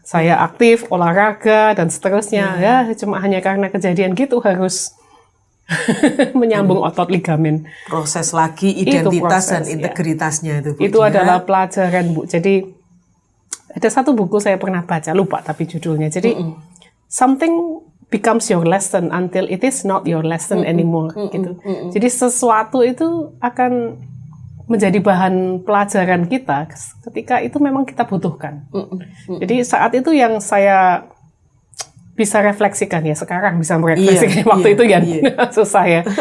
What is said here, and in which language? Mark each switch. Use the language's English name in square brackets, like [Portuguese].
[Indonesian] Saya aktif, olahraga, dan seterusnya. Ya, cuma hanya karena kejadian gitu harus menyambung otot ligamen. Proses lagi identitas dan integritasnya itu, Bu. Itu adalah pelajaran, Bu. Jadi, ada satu buku saya pernah baca, lupa tapi judulnya. Jadi, [English] something becomes your lesson until it is not your lesson anymore [Indonesian] gitu. Jadi sesuatu itu akan menjadi bahan pelajaran kita ketika itu memang kita butuhkan. Jadi saat itu yang saya bisa refleksikan ya, sekarang bisa merefleksikan waktu itu ya susah ya.